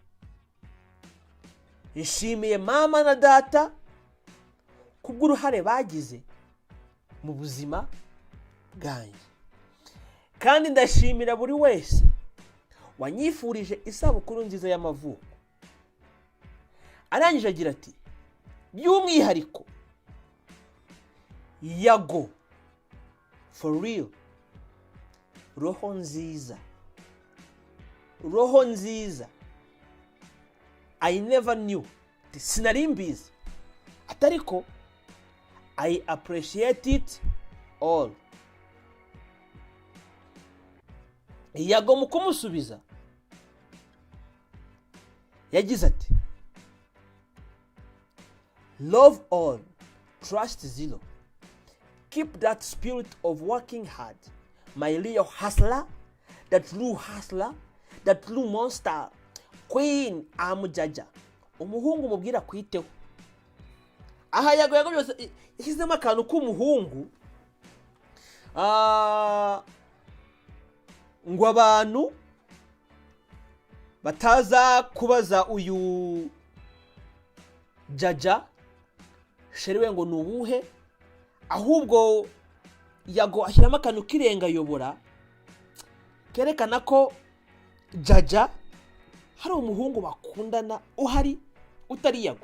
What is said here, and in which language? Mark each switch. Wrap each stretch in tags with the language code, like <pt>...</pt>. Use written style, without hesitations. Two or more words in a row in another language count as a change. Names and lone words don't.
<rw>Nshimiye mama na data kubw'uruhare bagize mu buzima bwanjye, kandi ndashimira buri wese wanyifurije isabukuru nziza y'amavuko. Arangije agira ati: by'umwihariko Yago</rw> <en>for real,</en> <rw>roho nziza, roho nziza,</rw> <en>I never knew,</en> <rw>sinari mbizi, atariko</rw> <en>I appreciate it all.</en> <rw>Yago mu kumusubiza yagize ati:</rw> <en>love all, trust zero, keep that spirit of working hard, my real hustler, that true hustler, that true monster, queen Jaja,</en> <rw>umuhungu mubwira kwiteho. Aha Yago byose yashyizemo akantu k'umuhungu, ngo abantu bataza kubaza uyu Jaja sheri we ngo ni ubuhe, ahubwo Yago ashyiramo akantu k'irengayobora kerekana ko Jaja hari umuhungu bakundana uhari utari Yago.</rw>